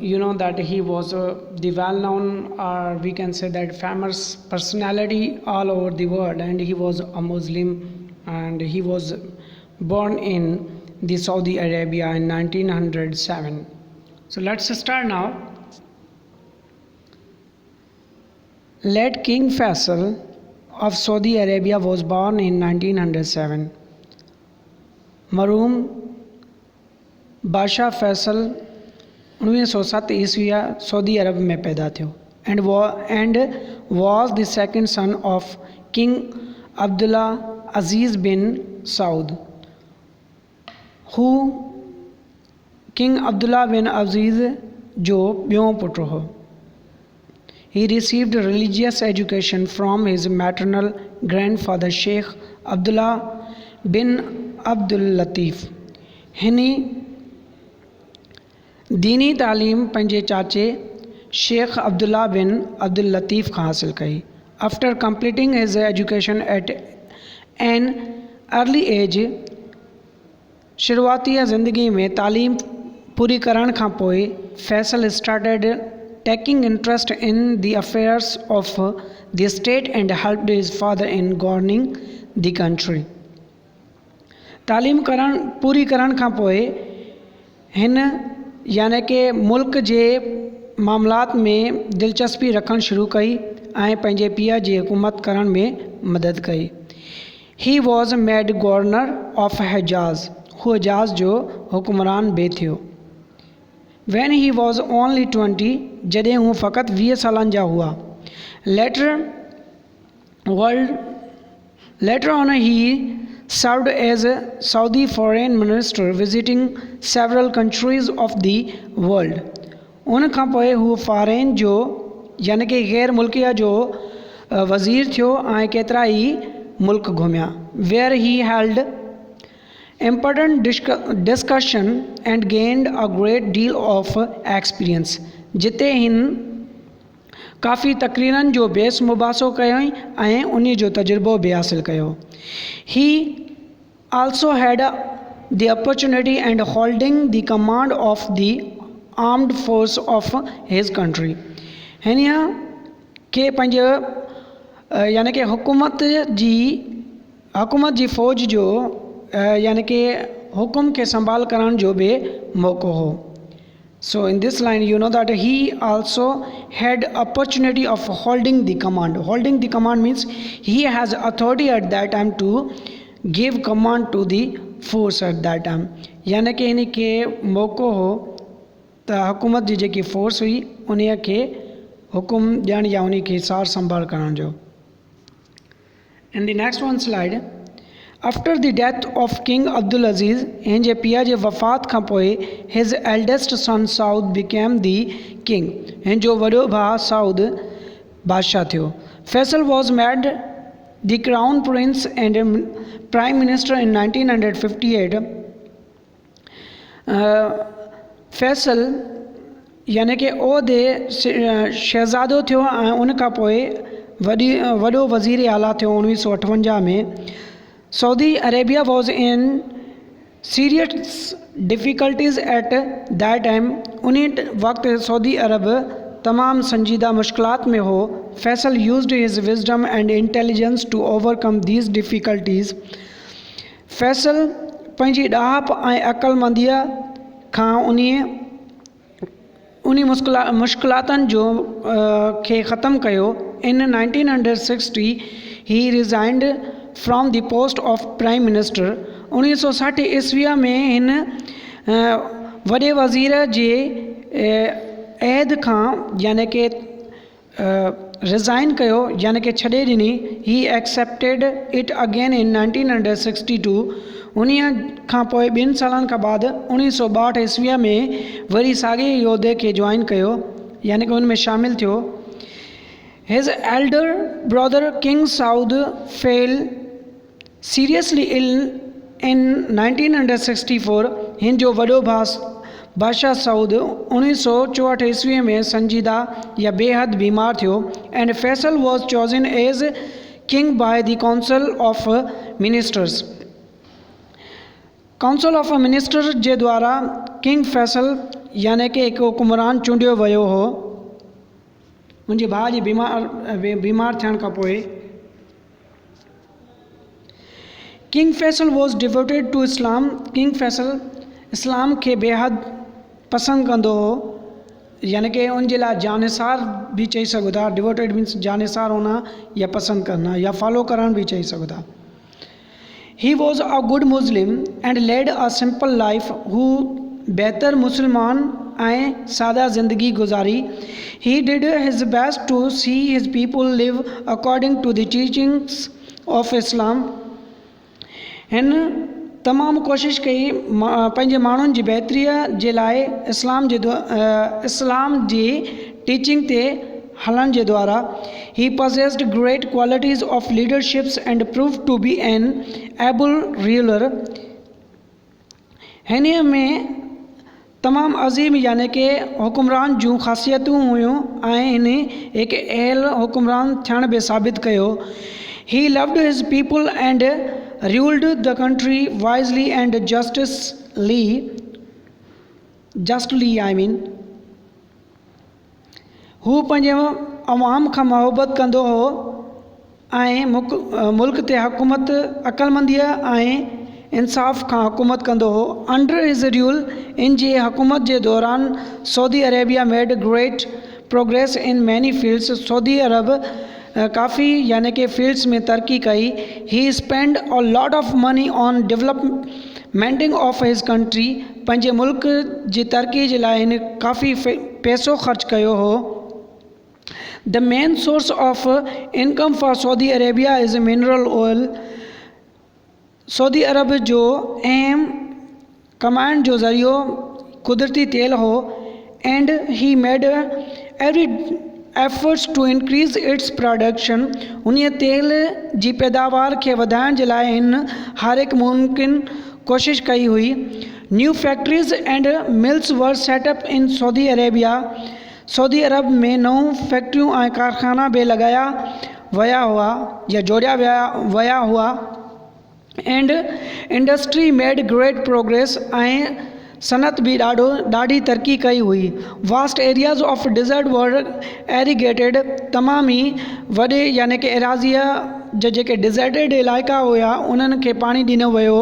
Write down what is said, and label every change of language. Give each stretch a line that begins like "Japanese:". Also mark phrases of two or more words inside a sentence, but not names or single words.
English: You know that he was the well-known, or we can say that famous personality all over the world, and he was a Muslim, and he was born in the Saudi Arabia in 1907. So let's start now. Late King Faisal of Saudi Arabia was born in 1907.
Sindhi: मरूम बादशाह फैसल 1907 ईस्विया सऊदी अरब में पैदा थियो
English: and was the second son of King Abdullah Aziz bin Saud, who King Abdullah bin Aziz
Sindhi: जो ॿियों पुट हो.
English: He received religious education from his maternal grandfather Sheikh Abdullah bin Abdul Latif.
Sindhi: हिनी दीनी तालीम पंहिंजे चाचे शेख अब्दुल्ला बिन अब्दुल लतीफ़ खां हासिल कई.
English: After completing his education at an early age,
Sindhi: शुरूआती ज़िंदगी में तालीम पूरी करण खां पोइ
English: Faisal started taking interest in the affairs of the state and helped his father in governing the country.
Sindhi: तालीम पूरी करण खां पोइ हिन यानी कि मुल्क जे मामलात में दिलचस्पी रखणु शुरू कई ऐं पंहिंजे पीउ जी हुकूमत करण में मदद कई.
English: He was made governor of Hijaz,
Sindhi: हू हिजाज़ जो हुक्मरान बि थियो.
English: When he was only 20,
Sindhi: जॾहिं हू फ़क़ति 20 सालनि जा हुआ.
English: Later on he served as a Saudi foreign minister visiting several countries of the world.
Sindhi: उन खां पोइ हू फ़ॉरेन जो यानी कि गैर मुल्किया जो वज़ीर थियो ऐं केतिरा ई मुल्क घुमिया.
English: Where he held important discussion and gained a great deal of experience.
Sindhi: जिते हिन काफ़ी तकरीरनि जो बेस मुबासो कयो ऐं उन जो तजुर्बो बि हासिल कयो.
English: He also had the opportunity and holding the command of the armed force of his country.
Sindhi: हिन के पंहिंजे यानी कि हुकूमत जी फ़ौज जो यानी कि हुकुम के संभाल करण जो भी मौक़ो हो.
English: So in this line you know that he also had opportunity of holding the command. Holding the command means he has authority at that time to give command to the force at that time.
Sindhi: यानी कि इन के मौक़ो हो त हुकूमत जी जेकी फोर्स हुई उन खे हुकुम ॾियण या उन खे सार संभाल करण जो.
English: In the next one slide, after the death of King Abdul Aziz,
Sindhi: हिन जे पीउ जे वफ़ात खां पोइ
English: his eldest son Saud became the king.
Sindhi: हिन जो वॾो भाउ साउद बादशाह थियो.
English: Faisal was made the crown prince and prime minister in 1958.
Sindhi: फैसल यानी कि ओहदे शहज़ादो थियो ऐं उन खां पोइ वॾो वज़ीर आला थियो 1958 में.
English: Saudi Arabia was in serious difficulties at that time.
Sindhi: उन्हीं वक्त सऊदी अरब तमाम संजीदा मुश्किलात में हो।
English: Faisal used his wisdom and intelligence to overcome these difficulties.
Sindhi: फैसल पंहिंजी ॾाहप ऐं अक़लमंदीअ खां उन्हीं मुश्किलातनि जो खे ख़त्म कयो।
English: In 1960 he resigned from the post of Prime Minister.
Sindhi: 1960 ईस्वीअ में हिन वॾे वज़ीर जे अहद खां यानी कि रिज़ाइन कयो, यानी कि छॾे ॾिनी।
English: He accepted it again in 1962.
Sindhi: उन्हीअ खां पोइ 2 सालनि खां बाद 1962 ईस्वीअ में वरी साॻे योदे खे ज्वाइन कयो, यानी कि उन में शामिल थियो।
English: His elder brother King Saud fell seriously ill in 1964.
Sindhi: हिन जो वॾो भाउ बादशाह सऊद 1964 ईस्वीअ में संजीदा या बेहद बीमार थियो।
English: And Faisal was chosen as king by the Council of Ministers. Council of Minister
Sindhi: जे द्वारा किंग फैसल यानी कि हिकु हुकुमरान चूंडियो वियो हो मुंहिंजे भाउ जे बीमार थियण खां पोइ।
English: King Faisal was devoted to Islam.
Sindhi: किंग फैसल इस्लाम खे बेहद पसंदि कंदो हो, यानी कि उनजे लाइ जानिसार भी चई सघो था।
English: Devoted means
Hindi: जानिसार होना या पसंद करना
Sindhi: या फॉलो करण भी चई सघो था।
English: He was a good Muslim and led a simple life.
Sindhi: हू बेहतर मुसलमान ऐं सादा ज़िंदगी गुज़ारी।
English: He did his best to see his people live according to the teachings of Islam.
Sindhi: हिन तमामु कोशिशि कई पंहिंजे माण्हुनि जी बहितरीअ जे लाइ इस्लाम जी टीचिंग ते हलण जे द्वारा।
English: ही possessed great qualities of leaderships and proved to be an able ruler।
Sindhi: हिन में तमामु अज़ीम यानी कि हुकुमरान जूं ख़ासियतूं हुयूं ऐं हिन हिकु अहल हुकुमरान थियण बि साबित कयो।
English: He loved his people and ruled the country wisely and justly,
Sindhi: हू पंहिंजे अवाम खां मोहबत कंदो हो ऐं मुल्क ते हुकूमत अक़लमंदीअ ऐं इंसाफ़ खां हुकूमत कंदो हो।
English: Under his rule
Sindhi: इन जे हुकूमत जे दौरान
English: Saudi Arabia made great progress in many fields.
Sindhi: सऊदी अरब काफ़ी यानी कि फील्ड्स में तरक्की कई।
English: He spend a lot of money on developmenting of his country.
Sindhi: पंहिंजे मुल्क जी तरक्की जे लाइ हिन काफ़ी पैसो ख़र्च कयो हो।
English: The main source of income for Saudi Arabia is mineral oil.
Sindhi: सऊदी अरब जो अहम कमाइण जो ज़रियो कुदरती तेल हो।
English: And he made every efforts to increase its production।
Sindhi: उन्हीअ तेल जी पैदावार खे वधाइण जे लाइ हिन हर हिकु मुमकिन कोशिश कई हुई।
English: New factories and mills were setup in Saudi Arabia.
Sindhi: सऊदी अरब में नऊं फैक्ट्रियूं ऐं कारखाना बि लॻाया विया हुआ या जोड़िया विया हुआ।
English: And industry made great progress
Sindhi: ऐं सनत भी ॾाढी तरक्की कई हुई।
English: Vast areas of desert were irrigated.
Sindhi: तमामु ई वॾे यानी कि एराज़ीअ जा जेके डिज़र्टेड इलाइक़ा हुआ उन्हनि खे पाणी ॾिनो वियो।